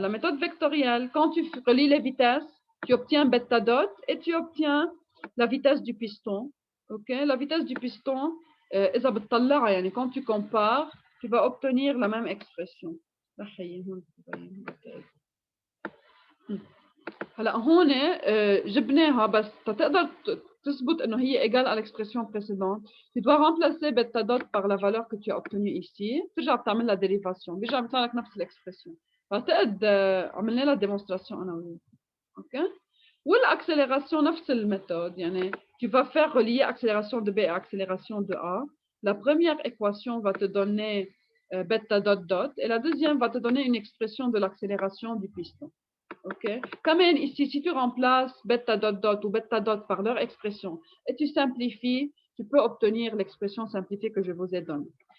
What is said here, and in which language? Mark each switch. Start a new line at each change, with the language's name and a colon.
French: La méthode vectorielle, quand tu relis les vitesses, tu obtiens bêta dot et tu obtiens la vitesse du piston. OK, la vitesse du piston,
Arabic: إذا بتطلعها يعني
French: quand tu compares, tu vas obtenir la même expression.
Arabic: هلا هون جبناها بس تقدر تثبت انه هي
French: égale à l'expression précédente. Tu dois remplacer bêta dot par la valeur que tu as obtenue ici.
Arabic: ترجع بتعمل لها dérivation. بيرجع بيطلع لك نفس l'expression. فاعتقد عملنا لها démonstration انا وياك.
French: OK. L'accélération, c'est la méthode. Tu vas faire relier accélération de B et accélération de A. La première équation va te donner bêta dot dot et la deuxième va te donner une expression de l'accélération du piston. OK? Comme ici, si tu remplaces bêta dot dot ou bêta dot par leur expression et tu simplifies, tu peux obtenir l'expression simplifiée que je vous ai donnée.